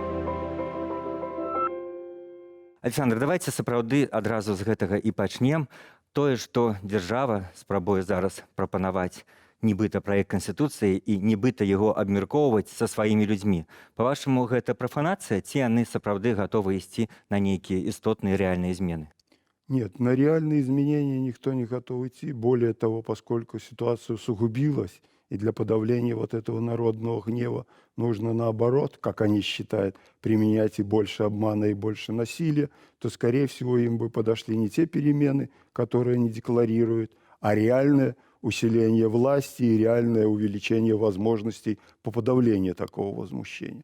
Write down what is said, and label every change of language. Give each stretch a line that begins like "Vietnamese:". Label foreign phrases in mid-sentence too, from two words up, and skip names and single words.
Belarusian: Александр, давайте сапраўды адразу з гэтага і пачнем. Тое, што дзяржава спрабуе зараз прапанаваць нібыта праект канстытуцыі і нібыта яго абмяркоўваць са сваімі людзьмі. Па-вашаму, гэта прафанацыя, ці яны сапраўды гатовы ісці на нейкія істотныя рэальныя змены?
Russian: Нет, на реальные изменения никто не готов идти. Более того, поскольку ситуация усугубилась, и для подавления вот этого народного гнева нужно, наоборот, как они считают, применять и больше обмана, и больше насилия, то, скорее всего, им бы подошли не те перемены, которые они декларируют, а реальное усиление власти и реальное увеличение возможностей по подавлению такого возмущения.